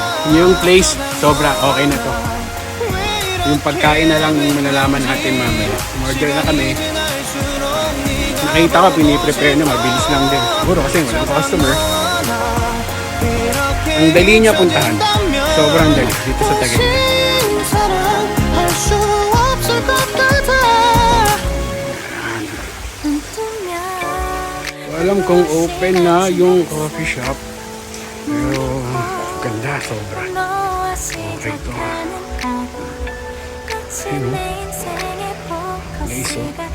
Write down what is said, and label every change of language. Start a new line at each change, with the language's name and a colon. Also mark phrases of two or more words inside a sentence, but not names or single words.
Filipino: Yung place, sobra, okay na to. Yung pagkain na lang yung malalaman natin mamaya. Order na kami. Nakita ko, piniprepare na, mabilis lang din. Siguro kasi walang customer. Ang dali niya puntahan. Sobrang dali dito sa Tagaytay.
Korean: 사랑할 수 없을 것 같아
Filipino: Alam kong open na yung coffee shop. Pero ganda, sobra. Okay to. Ayun, Nice, oh.